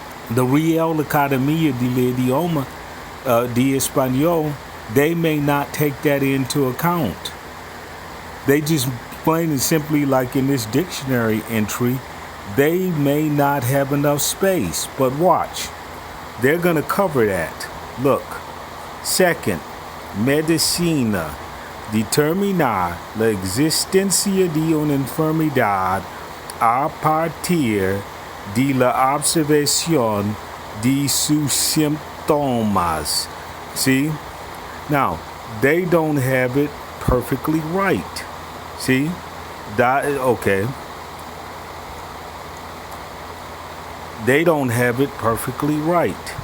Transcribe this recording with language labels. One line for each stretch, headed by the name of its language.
English: The Real Academia del Idioma de Español, they may not take that into account. They just plain and simply, like in this dictionary entry, they may not have enough space. But watch, they're going to cover that. Look, second,
Spanish: medicina, determinar la existencia de una enfermedad a partir de la observación de sus síntomas.
English: See? Now, they don't have it perfectly right. See? Okay. They don't have it perfectly right.